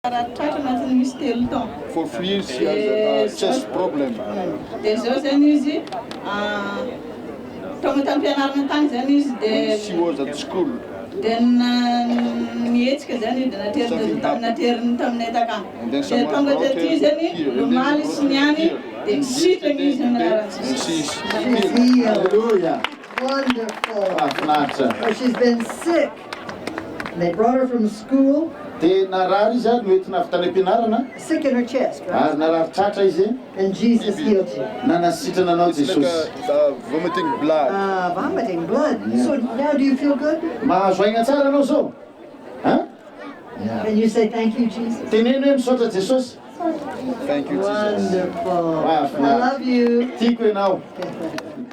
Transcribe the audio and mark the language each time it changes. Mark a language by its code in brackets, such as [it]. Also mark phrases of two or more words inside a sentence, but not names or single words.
[en] For 3 years she has a chest problem. [mg] Dia zao zany izy tonga tamin'ny fianarana tany zany izy [en] When she was at school, [mg] dia nihetsika zany dia nateriny taminay takany. Dia tonga taty zany lomaly sy niany dia sitrana izy [en] and [mg] amin'aratsy. [en] she's Hallelujah. Wonderful. So she's been sick. They brought her from school. [mg] Dia narary izy no entina avy tany am-pianarana [en] Sick in her chest, right? [mg] ary narary tratra izy [en] And Jesus healed you. [mg] nanasitrana anao [en] like [mg] Jesosy. [en] vomiting blood. Vomiting blood. So now do you feel good? [mg] Mahazo aigna tsara anao zao? [en] Can you say thank you, Jesus? [mg] Teneno hoe misaotra Jesosy. [en] Thank you, Jesus. Wonderful. Wow, I love you. [mg] Tiako ianao.